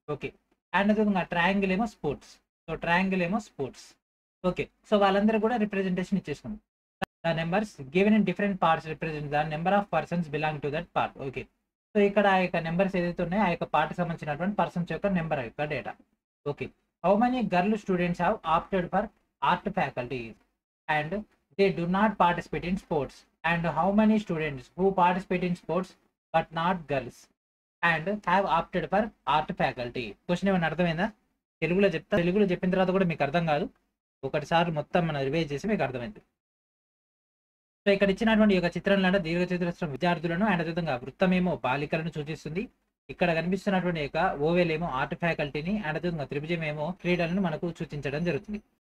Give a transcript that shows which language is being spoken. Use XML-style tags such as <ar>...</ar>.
<te>Okay. And అదేవిధంగా triangle ఏమో sports. So triangle ఏమో స్పోర్ట్స్. ఓకే. సో వాళ్ళందరూ కూడా representation ఇచ్చేసుకున్నాం.</te> <en>The numbers given in different parts represent the number of persons belong to that part. Okay.</en> <te>So ఇక్కడ ఆ యొక్క numbers ఏదైతే ఉన్నాయో ఆ యొక్క పార్ట్ సంబంధించినటువంటి పర్సన్స్ యొక్క నెంబర్ యొక్క data. Okay.</te> <en>How many girl students have opted for art faculty and they do not participate in sports, and how many students who participate in sports but not girls and have opted for art faculty.</en> <te>Question ఏమైనా అర్థమైందా? తెలుగులో చెప్తా, తెలుగులో చెప్పిన తర్వాత కూడా మీకు అర్థం కాదు, ఒకటిసారి మొత్తం మనం రివైజ్ చేసి మీకు అర్థమైంది. సో ఇక్కడ ఇచ్చినటువంటి ఒక చిత్రంలో దీర్ఘచతురస్రం విద్యార్థులను అండ్ అదేవిధంగా వృత్తమేమో బాలికలను సూచిస్తుంది. ఇక్కడ కనిపిస్తున్నటువంటి యొక్క ఓవెల్ ఏమో ఆర్ట్ ఫ్యాకల్టీని అండ్ అదేవిధంగా త్రిభుజం ఏమో క్రీడలను మనకు సూచించడం జరుగుతుంది.</te>